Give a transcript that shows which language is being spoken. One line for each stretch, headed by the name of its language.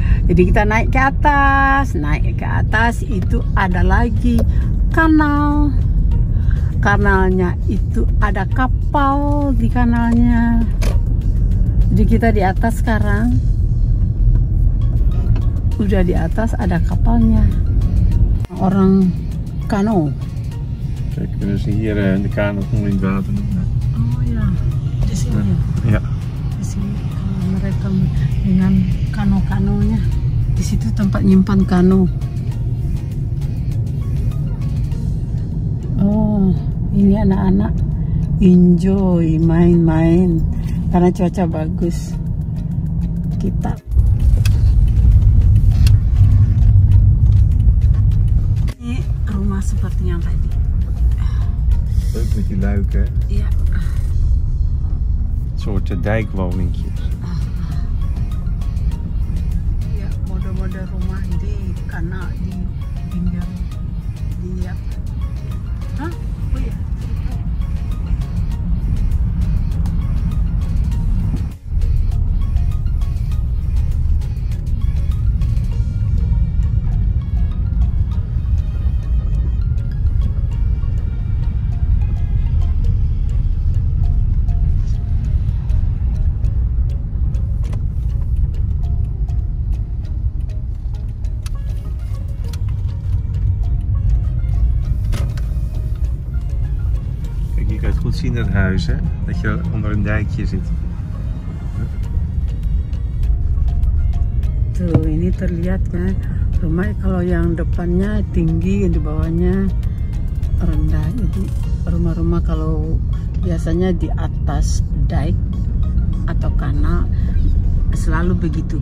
Indonesian: Jadi kita naik ke atas itu ada lagi kanal. Kanalnya itu ada kapal di kanalnya. Jadi kita di atas sekarang. Udah di atas ada kapalnya. Orang kano.
Dutch: Kijk, kunnen ze hier de kano gewoon in het water doen.
Indonesian: Oh ya, di sini.
Dutch: Ja.
Indonesian: Di sini kalau mereka dengan kano-kanonya. Di situ tempat nyimpan kano. Oh, ini anak-anak enjoy main-main karena cuaca bagus. Kita ini rumah seperti yang tadi.
Dutch: Leuk met die luiken, hè?
Indonesian: Iya.
Dutch: Een soort dijkwoningjes.
Indonesian: Iya, mode-mode rumah di kanal di pinggir di apa? Hah? Oh iya.
Dutch: Je kunt goed zien het huis, hè? Dat je onder een dijkje zit.
Indonesian: Tuh, ini terlihat kan rumah kalau yang depannya tinggi, di bawahnya rendah. Jadi rumah-rumah kalau biasanya di atas dike atau kanal selalu begitu.